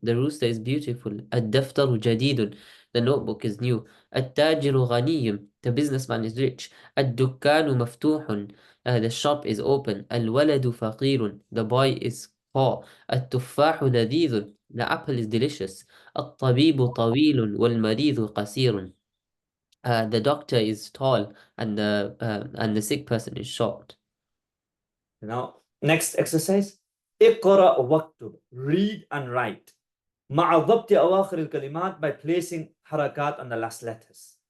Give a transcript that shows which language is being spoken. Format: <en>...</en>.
<en>The rooster is beautiful.</en> <ar>الدفتر جديد.</ar> <en>The notebook is new.</en> <ar>التاجر غني.</ar> <en>The businessman is rich.</en> <ar>الدكان مفتوح.</ar> <en>The shop is open.</en> <ar>الولد فقير.</ar> <en>The boy is poor.</en> <ar>التفاح لذيذ.</ar> <en>The apple is delicious.</en> <ar>الطبيب طويل والمريض قصير.</ar> <en>The doctor is tall and the sick person is short. Now, next exercise.</en> <ar>اقرأ واكتب.</ar> <en>Read and write.</en> <ar>مع ضبط أواخر الكلمات</ar> <en>by placing حركات on the last letters.</en>